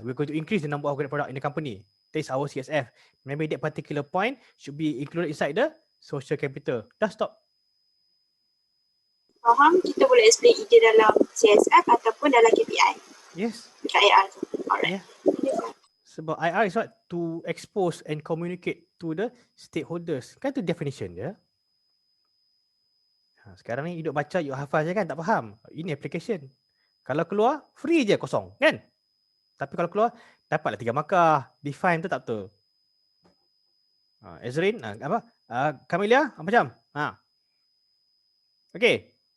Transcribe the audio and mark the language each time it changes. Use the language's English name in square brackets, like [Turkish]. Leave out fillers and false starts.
[English] We are going to increase the number of organic product in the company. That is our CSF. Maybe that particular point should be included inside the social capital. [Malay] Dah stop. Faham? Kita boleh explain ide dalam CSF ataupun dalam KPI. [English] Yes. [Malay] Dekat IR tu. Alright. [English] Yeah. [Malay] Sebab [English] IR is what? To expose and communicate to the stakeholders. [Malay] Kan tu definition dia. Sekarang ni duduk baca, you hafal je kan, tak faham. Ini application. Kalau keluar, free je kosong kan? Tapi kalau keluar, dapatlah 3 markah. Define tu tak betul. Ezrin, Camelia, macam? Okay.